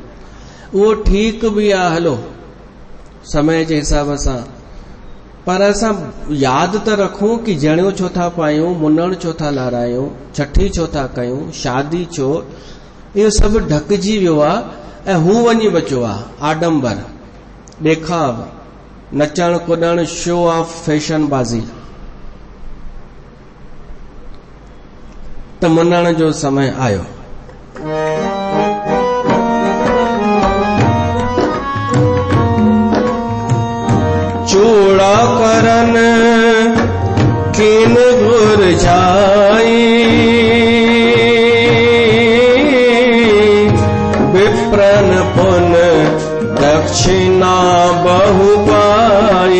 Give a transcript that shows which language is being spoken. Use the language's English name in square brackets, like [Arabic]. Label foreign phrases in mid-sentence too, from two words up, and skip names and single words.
[Sindhi] उहो ठीकु बि आहे, हलो समय जे हिसाब सां, पर असां यादि त रखूं कि जणियो छो था पायूं, मुनण छो था लारायूं, छठी छो था कयूं, शादी छो। इहो सभु ढकिजी वियो आहे ऐं हू वञी बचियो आहे आडंबर, ॾेखाव, नचण कुॾण, [English] show off, [Sindhi] फैशनबाज़ी। त मुनण जो समय आयो। [Awadhi] चूड़ा करन किन घुर जाई, विप्रन पुन दक्षिणा बहु पाई।